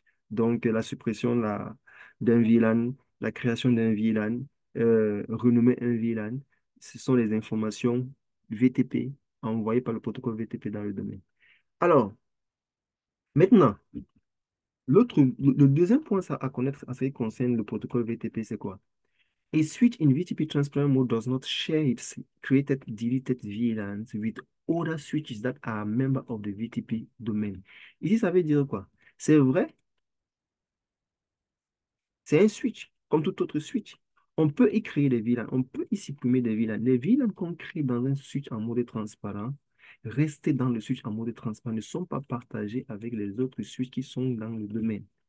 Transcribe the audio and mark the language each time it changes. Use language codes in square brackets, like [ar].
[fr] Donc, la suppression d'un VLAN, la création d'un VLAN, renommer un VLAN, ce sont les informations VTP envoyées par le protocole VTP dans le domaine. Alors, maintenant, le deuxième point à connaître en ce qui concerne le protocole VTP, c'est quoi? [en] A switch in VTP transparent mode does not share its created deleted VLANs with other switches that are members of the VTP domain. [fr] Ici, ça veut dire quoi? C'est vrai, c'est un switch, comme tout autre switch. On peut y créer des VLANs, on peut y supprimer des VLANs. Les VLANs qu'on crée dans un switch en mode transparent, rester dans le switch en mode transparent, ne sont pas partagés avec les autres switches qui sont dans le domaine.